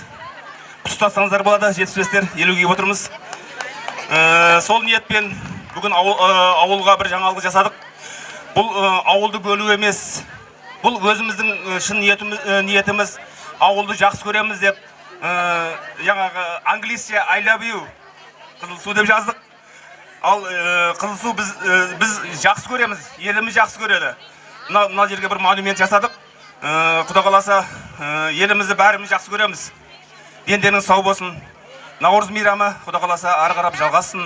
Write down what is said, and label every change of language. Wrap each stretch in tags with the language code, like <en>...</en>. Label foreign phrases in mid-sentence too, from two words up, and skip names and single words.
<kk>Құттықтасаңыздар болады, 75-тер 50-ге отырмыз. Сол ниетпен бүгін ауылға бір жаңалық жасадық. Бұл ауылды бөлу емес. Бұл өзіміздің шын ниетіміз, ауылды жақсы көреміз деп, жаңағы англисше</kk> <en>I love you</en> <kk>Қызылсу деп жаздық. Ал Қызылсу біз жақсы көреміз, еліміз жақсы көреді. Мына жерге бір монумент жасадық. Құдай қаласа елімізді бәріміз жақсы көреміз. Дендеріңіз сау болсын. Наурыз мейрамы Құдай қаласа ары қарап жалғасын.</kk>